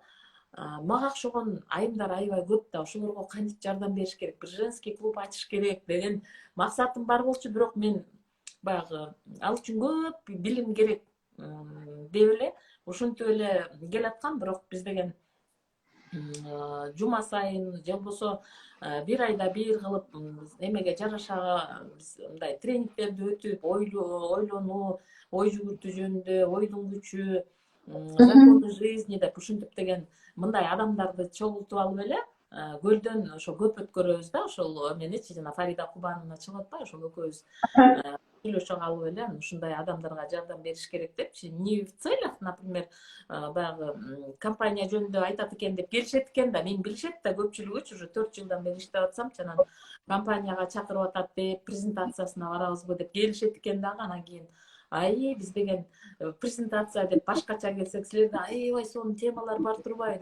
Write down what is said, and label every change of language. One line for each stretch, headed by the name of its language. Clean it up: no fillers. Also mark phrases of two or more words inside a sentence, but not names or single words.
Kyrgyz: Мага окшогон айымдар аябай көп да, ошолорго кантип жардам бериш керек, бир женский клуб ачыш керек деген максатым бар болчу, бирок мен баягы ал үчүн көп билим керек деп эле ушинтип эле келаткам, бирок биз деген жума сайын же болбосо бир айда бир кылып эмеге жараша биз мындай тренингтерди өтүп, ойлонуу, ой жүгүртүү жөнүндө, ойдун күчү,
Russian: законы жизни
Kyrgyz: деп ушинтип деген мындай адамдарды чогултуп алып эле көлдөн ошо көп өткөрөбүз да, ошол эменичи жана Фарида Кубановна чыгып атпайбы, ошол экөөбүз сүйлөшө калып эле ушундай адамдарга жардам бериш керек депчи.
Russian: Не в целях, например,
Kyrgyz: баягы компания жөнүндө айтат экен деп келишет экен да, мен билишет да көпчүлүгүчү уже 4 жылдан бери иштеп атсамчы, анан компанияга чакырып атат деп, презентациясына барабызбы деп келишет экен дагы. Анан кийин биз деген презентация деп башкача келсек, силерде аябай сонун темалар бар турбайбы?